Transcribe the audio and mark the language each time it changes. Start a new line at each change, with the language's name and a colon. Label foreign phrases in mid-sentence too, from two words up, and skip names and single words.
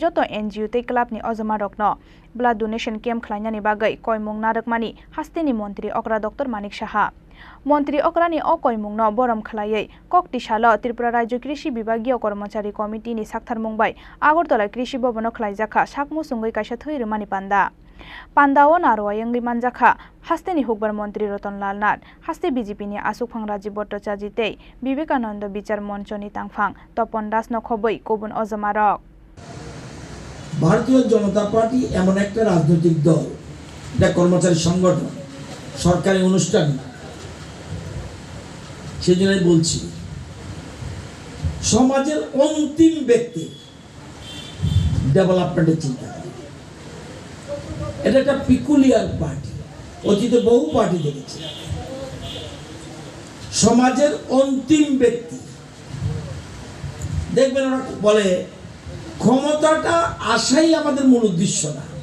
Kok Borok: joto NGO tei club ni ojomarokno
English: blood donation camp
Kok Borok: khlainani bagai koimung narakmani haste ni mantri Okra Dr Manik Saha Montri Okrani Okoimungno Borom Khlaiei Koktisalo Tripura Rajya Krishi Bibagio Kormachari Committee ni Sakhtar Mumbai Agartala Krishi Bobano khlaijakha sakmu sungui kaisa thui rimani panda pandao naro yangi manjakha haste ni hukbar mantri Ratan Lal Nath haste BJP ni Asukphang Rajiv Bhattacharya tei Vivekananda Bichar Moncho ni Tangphang Topon Das no khoboi kubun ojomarok
Bangla: ভারতীয় জনতা পার্টি এমন একটা রাজনৈতিক দল এটা কর্মচারী সংগঠন সরকারি অনুষ্ঠান সেজন্যই বলছি সমাজের অন্তিম ব্যক্তি ডেভেলপমেন্টের চিন্তা করে এটা একটা
English: peculiar party
Bangla: অতীতে বহু পার্টি দেখেছি সমাজের অন্তিম ব্যক্তি দেখবেন ওরা বলে ক্ষমতাটা আসাই আমাদের মূল উদ্দেশ্য না